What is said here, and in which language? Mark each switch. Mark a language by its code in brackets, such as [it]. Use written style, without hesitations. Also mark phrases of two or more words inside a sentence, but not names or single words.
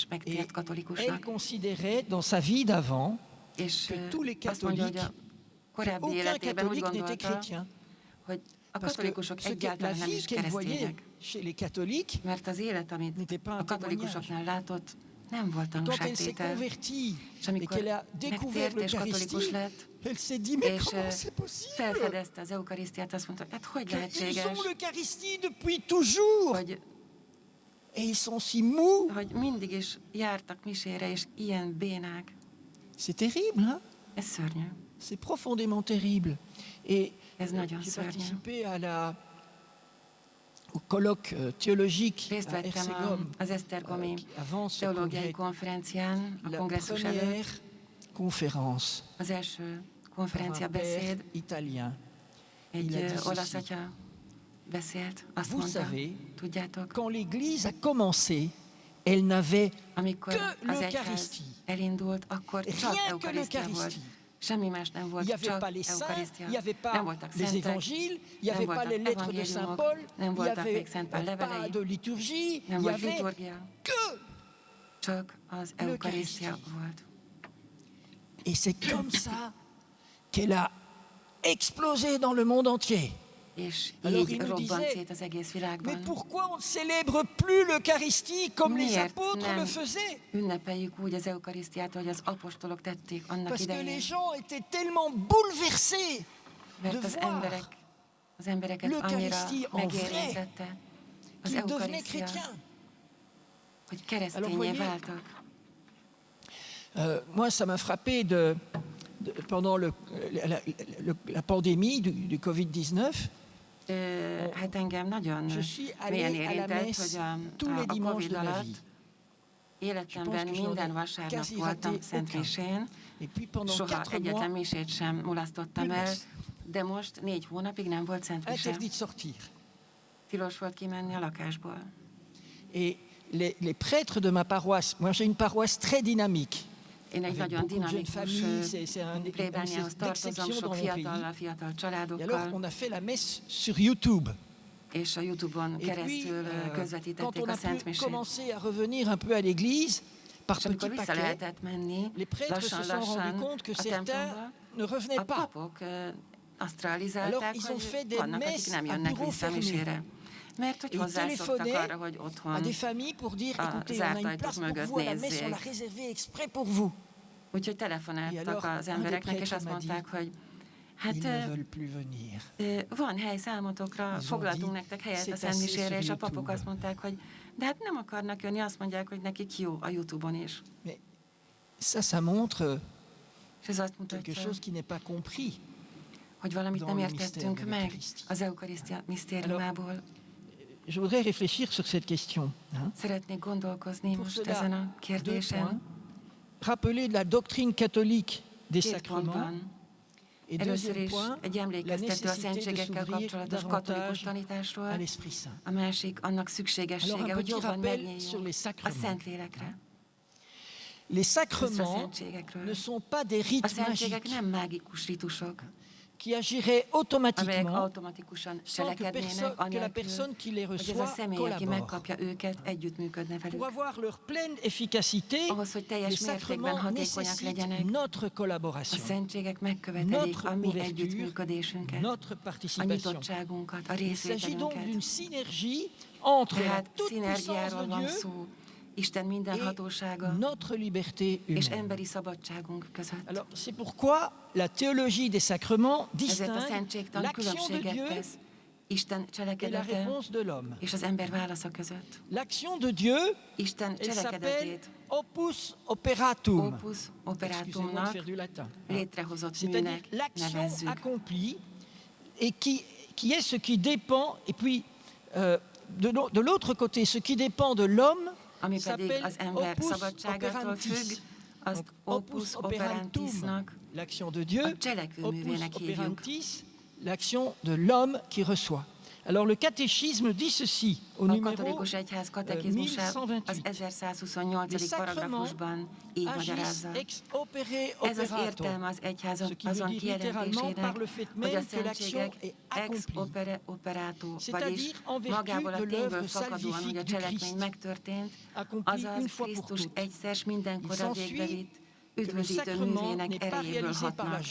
[fr] Et [hu] megtért [fr] elle [hu] katolikusnak, [fr] considérait dans sa vie d'avant [hu] és [fr] que tous les [hu] azt mondja, hogy a [fr] catholiques, [hu] korábbi [fr] aucun [hu] életében úgy [fr] catholique n'était [hu] gondolta, [fr] chrétien. [hu] hogy a [fr] Parce que [hu] katolikusok [fr] la [hu] egyáltalán nem [fr] vie [hu] is [fr] qu'elle voyait [hu] keresztények, [fr] chez les catholiques, [hu] mert az élet, amit [fr] n'était pas [hu] a [fr] un [hu] katolikusoknál látott, nem volt [fr] quand elle s'est [hu] tanúságtétel. [fr] convertie [hu] És [fr] et [hu] amikor [fr] qu'elle a découvert [hu] megtért és katolikus [fr] l'Eucharistie, [hu] lett, [fr] elle s'est dit, mais [hu] és [fr] comment c'est possible? [hu] felfedezte az eukarisztiát, azt mondta, hát hogy [fr] Ils [hu] lehetséges, [fr] ont l'Eucharistie depuis toujours [hu] hogy, [fr] et ils sont si mous. [hu] hogy mindig is jártak misére, és ilyen bénák. [fr] C'est terrible, hein? [hu] Ez szörnyű. [fr] C'est profondément terrible. Et [hu] Ez nagyon [fr] j'ai [hu] szörnyű. [fr] participé au colloque théologique [hu] Részt [fr] à [hu] vettem [fr] Ercegom, [hu] az Esztergomi [fr] qui avant ce [hu] teológiai [fr] congrès, [hu] konferencián, a [fr] la [hu] kongresszus [fr] première [hu] előtt, [fr] conférence [hu] az első [fr] par [hu] konferencia [fr] un père [hu] beszéd, [fr] italien. [hu] egy [fr] Il a dit [hu] olasz [fr] ceci. [hu] atya beszélt, azt [fr] Vous [hu] mondta, [fr] savez, [hu] tudjátok, [fr] quand l'Église a commencé, elle n'avait [hu] amikor [fr] que [hu] az egyház [fr] l'Eucharistie. [hu] elindult, akkor csak [fr] Rien que [hu] eukarisztia volt. [fr] l'Eucharistie. [hu] Semmi más nem [fr] Il [hu] volt, [fr] n'y avait [hu] csak [fr] pas les saints, [hu] eukarisztia. [fr] il n'y avait [hu] Nem [fr] pas [hu] voltak [fr] les [hu] szentek, [fr] évangiles, il n'y [hu] nem [fr] avait pas [hu] voltak [fr] les lettres de Saint [hu] evangéliumok, [fr] Paul, [hu] nem [fr] il n'y [hu] voltak [fr] avait [hu] még Szent Pál [fr] pas [hu] levelei, [fr] de liturgie, [hu] nem [fr] il y [hu] volt [fr] avait [hu] liturgia, [fr] que. [hu] csak az eukarisztia volt. [fr] Et c'est comme ça qu'elle a explosé dans le monde entier. [hu] És [fr] Alors, [hu] így [fr] il nous [hu] robbant [fr] disait, [hu] szét az egész [fr] Mais [hu] világban. [fr] pourquoi on ne célèbre plus l'Eucharistie comme les [hu] Miért [fr] apôtres [hu] nem [fr] le faisaient? [hu] ünnepeljük úgy az eukarisztiát, hogy az apostolok tették annak [fr] Parce que [hu] idején? [fr] les gens étaient tellement bouleversés [hu] Mert [fr] de [hu] az [fr] voir [hu] embereket annyira [fr] l'Eucharistie en vrai [hu] megérintette az [fr] qu'ils devenaient [hu] eukarisztia, [fr] chrétiens. [hu] hogy [fr] Alors, [hu] keresztényé [fr] voyez, [hu] váltak. [fr] Moi, ça m'a frappé pendant la pandémie du Covid-19. [hu] Hát engem nagyon [fr] Je suis [hu] mélyen [fr] allé à la [hu] érintett, [fr] messe [hu] hogy [fr] tous les [hu] a [fr] dimanches [hu] Covid [fr] de ma vie. [hu] alatt életemben [fr] Je pense que [hu] minden [fr] j'en ai [hu] vasárnap [fr] quasi [hu] voltam [fr] raté [hu] Szent [fr] aucun. [hu] Misén, [fr] Et puis pendant [hu] soha [fr] 4 [hu] egyetlen [fr] mois, [hu] misét sem mulasztottam [fr] plus [hu] el, [fr] messe. [hu] de most 4 hónapig nem volt Szent Mise. [fr] interdit de sortir. [hu] Tilos volt kimenni a lakásból. [fr] Et les prêtres de ma paroisse, moi j'ai une paroisse très dynamique. [hu] Én egy [fr] Avec [hu] nagyon [fr] beaucoup de jeunes [hu] dinamikus [fr] familles, c'est une [hu] plébániához tartozom, [fr] d'exception [hu] sok [fr] dans mon pays. [hu] fiatal [fr] Et alors [hu] családokkal, [fr] on a fait la messe sur YouTube. [hu] és a Youtube-on [fr] Et puis, [hu] keresztül [fr] quand [hu] közvetítették [fr] on [hu] a a Szent [fr] pu [hu] Misét. [fr] commencer à revenir un peu à l'église, par [hu] És amikor [fr] petits [hu] vissza [fr] paquets, [hu] lehetett menni, [fr] les prêtres se sont [hu] lassan-lassan [fr] rendus compte que [hu] a templomba, [fr] certains ne revenaient [hu] a [fr] pas. [hu] papok azt realizálták, [fr] Alors, ils ont fait [hu] hogy [fr] des [hu] vannak, akik [fr] messes [hu] nem [fr] à [hu] jönnek [fr] bureau [hu] vissza [fr] fermé. [hu] misére. Mert hogy [fr] Et ils [hu] hozzászoktak [fr] téléphonaient [hu] arra, hogy [fr] à [hu] otthon. [fr] des familles pour dire, Ah, écoutez, on a une [hu] zártajtok [fr] place pour [hu] mögött [fr] vous à la messe, on l'a [hu] nézzék. [fr] réservée exprès pour vous. [hu] Úgyhogy [fr] Et [hu] telefonáltak [fr] alors, [hu] az [fr] un [hu] embereknek, [fr] des [hu] és azt [fr] prêtres m'a [hu] mondták, hogy hát [fr] Ils ne veulent plus venir. [hu] van hely számotokra, [fr] ont [hu] foglaltunk [fr] dit, [hu] nektek helyet a [fr] c'est [hu] Szent [fr] assez [hu] Misére, [fr] sur [hu] és a [fr] YouTube. [hu] papok azt mondták, hogy de hát nem akarnak jönni, azt mondják, hogy nekik jó a Youtube-on is. [fr] Mais ça montre [hu] És ez azt [fr] quelque [hu] mutatja, [fr] chose qui n'est pas compris. [hu] hogy valamit [fr] dans [hu] nem [fr] le [hu] értettünk [fr] mystère de [hu] meg [fr] l'Eucharistie. [hu] az Eukarisztia misztériumából. [fr] Je voudrais réfléchir sur cette question. Hein. [hu] Szeretnék gondolkozni [fr] Pour [hu] most [fr] cela, [hu] ezen a [fr] 2 points. [hu] kérdésen. [fr] Rappeler la doctrine catholique des [hu] 2 [fr] sacrements. [hu] pontban. [fr] Et [hu] Először [fr] deuxième [hu] is [fr] point, [hu] egy [fr] la [hu] emlékeztető a [fr] nécessité de [hu] szentségekkel [fr] s'ouvrir [hu] kapcsolatos katolikus [fr] davantage à [hu] tanításról, [fr] l'Esprit Saint. [hu] a másik annak [fr] Alors, [hu] szükségessége, [fr] un [hu] hogy [fr] petit [hu] jobban [fr] rappel sur [hu] megnyíljunk [fr] les [hu] a [fr] sacrements. [hu] Szentlélekre. [fr] Les [hu] Először a [fr] sacrements [hu] szentségekről. [fr] ne sont pas des [hu] A [fr] rites [hu] szentségek [fr] magiques. [hu] nem mágikus ritusok. [fr] qui agiraient [hu] amelyek [fr] automatiquement [hu] automatikusan [fr] sans que, [hu] cselekednének, [fr] que la [hu] anélkül, [fr] personne qui les [hu] hogy ez a [fr] reçoit [hu] személy, aki [fr] collabore. [hu] megkapja őket, együttműködne [fr] Pour [hu] velük. [fr] avoir leur pleine efficacité, [hu] Ahhoz, hogy [fr] les [hu] teljes mértékben [fr] sacrements [hu] hatékonyak [fr] nécessitent [hu] legyenek, [fr] notre [hu] a [fr] collaboration, [hu] szentségek megkövetelik [fr] notre [hu] a mi [fr] ouverture, [hu] együttműködésünket, [fr] notre [hu] a [fr] participation. [hu] nyitottságunkat, a [fr] Il s'agit donc d'une [hu] részvételünket. [fr] synergie entre la [hu] Tehát [fr] toute-puissance [hu] szinergiáról [fr] de [hu] van [fr] Dieu [hu] szó, Isten minden hatósága [fr] et notre liberté [hu] és [fr] humaine. [hu] emberi szabadságunk között. [fr] Alors, c'est pourquoi la théologie des sacrements [hu] Ezért a [fr] distingue [hu] szentségtan [fr] l'action de [hu] különbséget [fr] Dieu [hu] tesz Isten [fr] et la [hu] cselekedete [fr] réponse de l'homme. [hu] és az ember válasza között. [fr] L'action de Dieu, [hu] Isten [fr] elle s'appelle [hu] cselekedetét [la] opus operatum. [hu] opus [fr] Excusez-moi de operatumnak, faire du latin. [hu] létrehozott [fr] C'est-à-dire [hu] műnek [fr] l'action [hu] nevezzük. [fr] accomplie et qui est ce qui dépend, et puis de l'autre côté, ce qui dépend de l'homme [hu] Ami pedig [fr] s'appelle [hu] az ember [fr] opus [hu] szabadságától függ, [fr] operantis. [hu] azt [fr] Donc, [la] opus operantisnak, [fr] l'action de Dieu, [hu] a cselekvőművének [fr] opus [hu] hívjuk. [fr] operantis, l'action de l'homme qui reçoit. Alors le catéchisme dit ceci au [hu] A [fr] numéro [hu] katolikus egyház katekizmusa az [fr] 1128. [hu] 1128. paragrafusban így [fr] Agissent [hu] magyarázza. [la] ex opere [hu] Ez az [fr] operato. [hu] értelme az egyház [fr] Ce qui veut [hu] azon [fr] dire littéralement par [hu] kijelentésének, [fr] le fait [hu] hogy a [fr] même que l'action [hu] szentségek [fr] est [hu] ex [fr] accomplie. [la] opere operato, [fr] C'est-à-dire [hu] vagyis [fr] en vertu [hu] magából a [fr] de [hu] tényből [fr] l'œuvre [hu] fakadóan, hogy a [fr] salvifique du [hu] cselekmény [fr] Christ, [hu] megtörtént, [fr] accomplie une [hu] azaz [fr] fois pour [hu] Krisztus [fr] toutes. [hu] egyszer [fr] Il [hu] mindenkorra [fr] s'ensuit [hu] végbevitt, [fr] que le [hu] üdvözítő [fr] sacrement [hu] művének [fr] n'est pas [hu] erejéből [fr] réalisé par la [hu] hatnak.